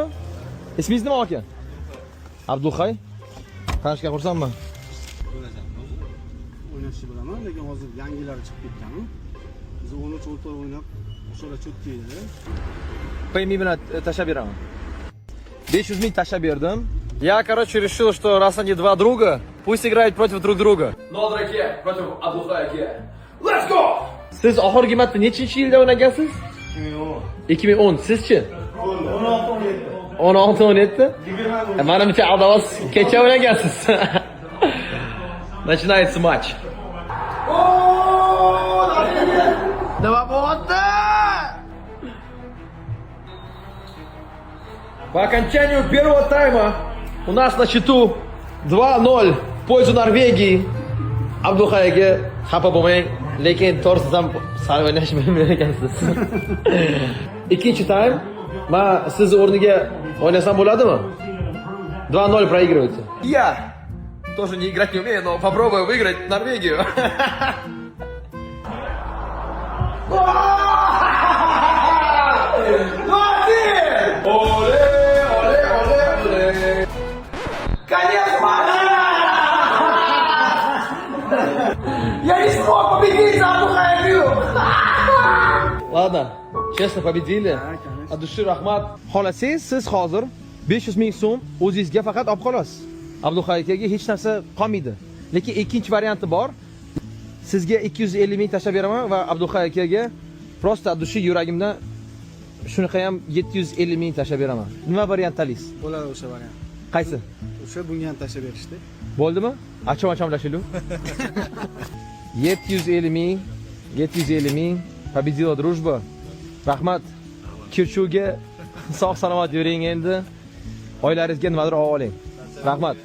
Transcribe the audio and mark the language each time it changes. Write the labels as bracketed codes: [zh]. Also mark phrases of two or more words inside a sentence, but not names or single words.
[uz] Ismingiz nima aka? Abdulxay. Tanishga xursandman. O'ynashni bilaman, lekin hozir yangilari chiqib ketgan-ku. Biz 13 o'rtoq o'ynab, o'shalar cho'tga edi. Paymi bilan tashlab beraman. 500 ming tashlab berdim. [ru] Я, короче, решил, что раз они два друга, пусть играют против друг друга. [uz] Nodir aka против Abdulxay aka. [en] Let's go! [uz] Siz oxirgi marta nechinchi yilda o'ynagansiz? 2010. Sizchi? 16-17. Manimcha adavas kecha o'ynagansiz. [ru] Начинается матч. Давай, по окончанию первого тайма у нас на счету 2-0 в пользу Норвегии. [uz] Abdulxayga xafa bo'lmang, lekin to'g'risidan sal o'ynash bilmagan ekansiz. Ikkinchi taym men siz o'rniga o'ynasam bo'ladimi? [ru] 2-0 проигрываете. Я тоже не играть не умею, но попробую выиграть Норвегию. Конец матча! Я не смог победить за Абдулхаю! Ладно, честно победили. От души [uz] rahmat. Xohlasangiz, siz hozir 500 ming so'm o'zingizga faqat olib qolasiz. Abdulxay akaga hech narsa qolmaydi. Lekin ikkinchi varianti bor. Sizga 250 ming tashlab beraman va Abdulxay akaga prosta addushi yuragimdan shunaqa ham 750 ming tashlab beraman. Nima variant tanlaysiz? Bo'ladi o'sha variant. Qaysi? O'sha bunga ham tashlab berishdi. Bo'ldimi? Acham-achamlashilu. 750 ming, 750 ming. [ru] Победила дружба. [uz] Rahmat. Kirchuvga sog' salomat yuring endi. Oilaringizga nimadir olib oling. Rahmat.